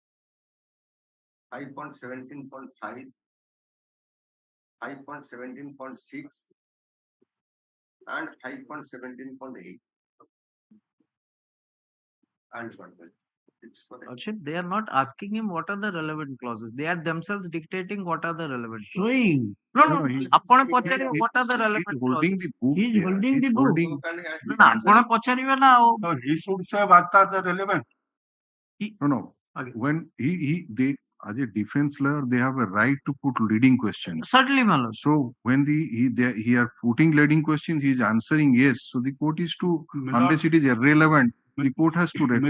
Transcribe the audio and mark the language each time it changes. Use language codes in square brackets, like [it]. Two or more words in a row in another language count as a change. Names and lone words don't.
[en] 5.17.5 5.17.6 and 5.17.8 and 1. It's correct. Lordship, they are not asking him what are the relevant clauses. They are themselves dictating what are the relevant clauses. Showing. No, [or] ଆପଣ ପଚାରିବେ [en] what are the relevant holding clauses. the book. He is there. holding He's the book. holding. No, [or] ଆପଣ ପଚାରିବେ ନା ଆଉ। [en] So he should say what are the relevant. No. When they as a defense lawyer, they have a right to put leading questions. Certainly, my lord. So when he are putting leading questions, he is answering yes. So the court is to, unless it is irrelevant, the court has to record.